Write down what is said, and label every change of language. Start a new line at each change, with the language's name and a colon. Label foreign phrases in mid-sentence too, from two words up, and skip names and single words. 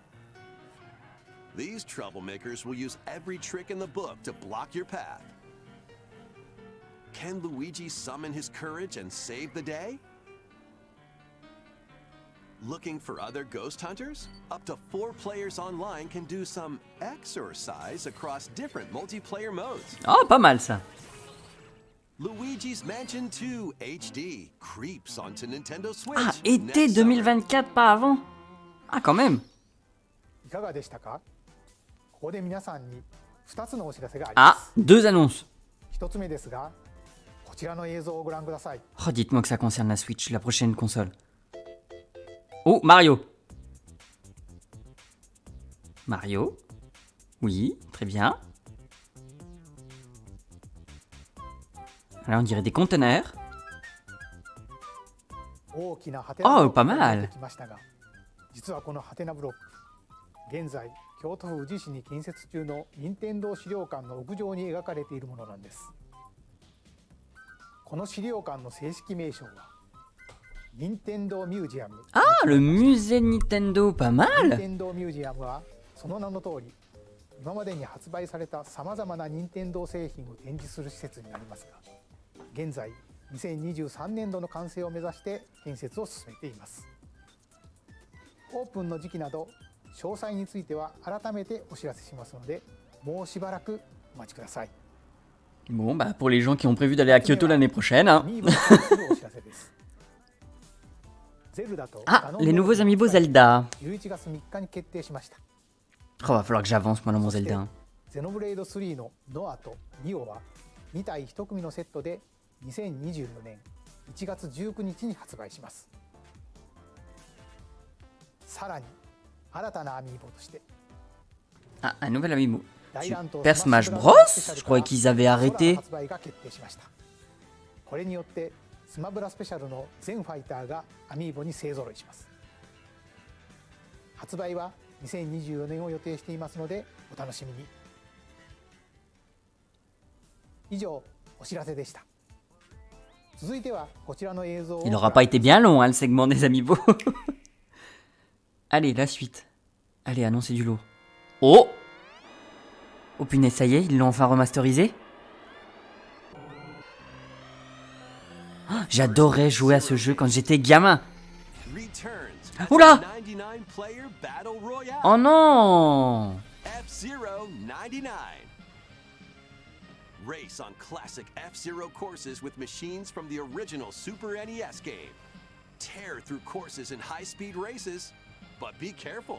English: These troublemakers will use every trick in the book to block your path. Can Luigi summon his courage and save the day? Looking for other ghost hunters? Up to 4 players online can do some exercise across different multiplayer modes.
French: Oh, pas mal ça.
English: Luigi's Mansion 2 HD creeps onto Nintendo Switch.
French: Ah, été 2024, pas avant. Ah, quand même.
Japanese: いかがでしたか？ここで皆さんに2つのお知らせがありま
French: Ah,
Japanese: す。
French: 2 annonces.
Japanese: 1つ目ですが、こちらの映像をご覧ください。
French: Oh, dites-moi que ça concerne la Switch, la prochaine console. Oh, Mario. Mario. Oui, très bien. Là, on dirait des conteneurs.
Japanese: 大きなハテナブロック
French: pas mal
Japanese: が出てきましたが、実はこのハテナブロック、現在京都府宇治市に建設中の任天堂資料館の屋上に描かれているものなんです。この資料館の正式名称は任天堂ミュージアム。
French: Ah, le musée Nintendo, pas
Japanese: 任
French: mal.
Japanese: 天堂ミュージアムはその名の通り、今までに発売されたさまざまな任天堂製品を展示する施設になりますが、現在2023年度の完成を目指して建設を進めています。オープンの時期など詳細については改めてお知らせしますので、もうしばらくお待ちください。
French: Bon, bah, pour les gens qui ont prévu d'aller à Kyoto l'année prochaine. Hein.
Japanese: アミーボに関するお知らせです。ゼルダと
French: Ah, les nouveaux amiibo Zelda.
Japanese: 11月3日に決定しました。
French: Oh, va falloir que j'avance, moi, dans mon
Japanese: そして
French: Zelda.
Japanese: ゼノブレイド3のノアとニオは2体1組のセットで2024年1月19日に発売します。さらに新たなアミーボとして
French: Ah, un nouvel amiibo.
Japanese: 大乱闘 Super Smash Bros.
French: Je croyais qu'ils avaient
Japanese: 空
French: arrêté.
Japanese: 発売が決定しました。これによってスマブラスペシャルの全ファイターがアミーボに勢ぞろいします。発売は2024年を予定していますのでお楽しみに。以上お知らせでした。続いてはこちらの映像を
French: Il n'aura pas été bien long, hein, le segment des amiibo. Allez, la suite. Allez, annoncez du lourd. Oh! Oh punaise, ça y est, ils l'ont enfin remasterisé. Oh, j'adorais jouer à ce jeu quand j'étais gamin.
English: Returns
French: Oula!
English: 99 player battle royale.
French: Oh non!
English: F-Zero 99. Race on classic F-Zero courses with machines from the original Super NES game. Tear through courses in high-speed races, but be careful.